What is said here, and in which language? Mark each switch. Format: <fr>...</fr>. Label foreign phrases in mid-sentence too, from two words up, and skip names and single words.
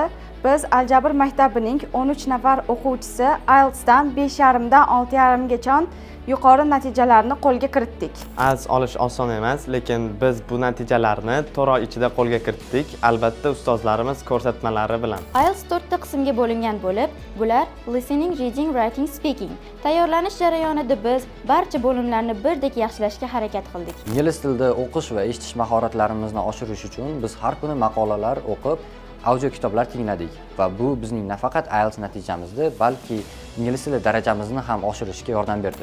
<uz>Biz Aljabr maktabining 13 nafar o'quvchisi IELTSdan 5,5 dan 6,5 gacha yuqori natijalarni qo'lga kiritdik. IELTS olish oson emas, lekin biz bu natijalarni 4 oy ichida qo'lga kiritdik, albatta ustozlarimiz ko'rsatmalari bilan. IELTS 4 ta qismga bo'lingan bo'lib, bular</uz> <en>listening, reading, writing, speaking.</en> <uz>Tayyorlanish jarayonida biz barcha bo'limlarni birdek yaxshilashga harakat qildik. Ingliz tilida o'qish va eshitish mahoratlarimizni oshirish uchun biz har kuni maqolalar o'qib, audio kitoblar tingladik va bu bizning nafaqat IELTS natijamizni, balki ingliz tili darajamizni ham oshirishga yordam berdi.</uz>